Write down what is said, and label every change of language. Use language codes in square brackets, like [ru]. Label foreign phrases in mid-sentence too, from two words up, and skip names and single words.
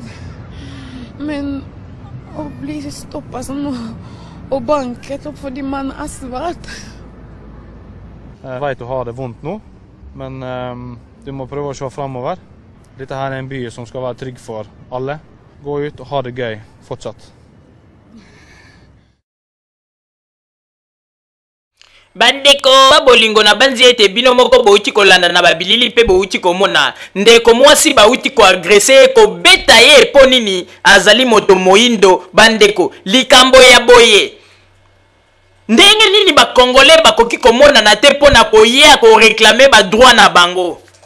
[no] Men å bli stoppet sånn og banket opp fordi man er svart. Jeg vet du har det vondt nå, men du må prøve å se fremover. Dette her er en by som skal være trygg for alle. Gå ut og ha det gøy fortsatt. [ln] Bandeko babolingo na banzi ete bino moko bouti kolanda na babilili pe bouti komona ndeko mwasi bauti ko agresser ko beta ye po nini azali moto moindo bandeko likambo ya boye ndenge nini ba congolais bakoki komona na te pona ko ye ko réclamer ba droit na bango